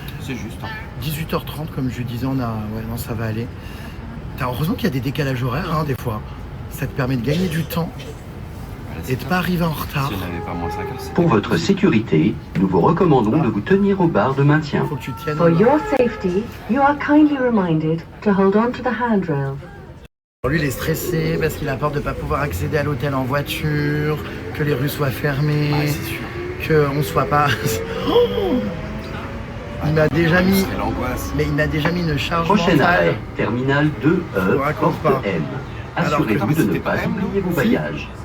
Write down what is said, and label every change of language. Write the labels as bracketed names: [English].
[French] C'est juste. Hein. 18h30 comme je disais, on a... Ouais non, ça va aller. Heureusement qu'il y a des décalages horaires, hein, des fois. Ça te permet de gagner du temps et de pas arriver en retard. Si on n'avait pas moins 5 heures, pour votre sécurité, nous vous recommandons de vous tenir aux barres de maintien. Faut que tu tiennes. [English] For your safety, you are kindly reminded to hold on to the handrail. [French] Lui, il est stressé parce qu'il a peur de ne pas pouvoir accéder à l'hôtel en voiture, que les rues soient fermées, qu'on ne soit pas... Il m'a déjà mis... Mais il m'a déjà mis une charge Prochain mentale. arrêt, terminal 2E, porte M. Assurez-vous de ne pas oublier vos bagages.